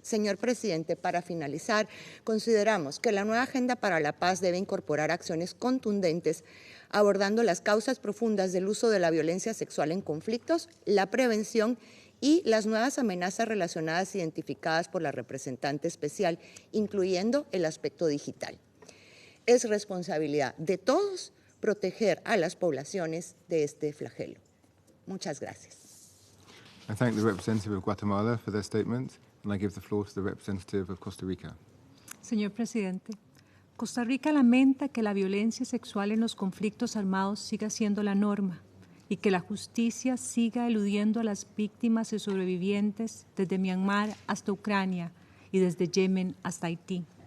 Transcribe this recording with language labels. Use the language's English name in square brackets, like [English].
[Spanish] Señor presidente, para finalizar, consideramos que la nueva Agenda para la Paz debe incorporar acciones contundentes abordando las causas profundas del uso de la violencia sexual en conflictos, la prevención y las nuevas amenazas relacionadas identificadas por la representante especial, incluyendo el aspecto digital. Es responsabilidad de todos proteger a las poblaciones de este flagelo. Muchas gracias. [English] I thank the representative of Guatemala for their statement, and I give the floor to the representative of Costa Rica. [Spanish] Señor presidente, Costa Rica lamenta que la violencia sexual en los conflictos armados siga siendo la norma y que la justicia siga eludiendo a las víctimas y sobrevivientes desde Myanmar hasta Ucrania y desde Yemen hasta Haití.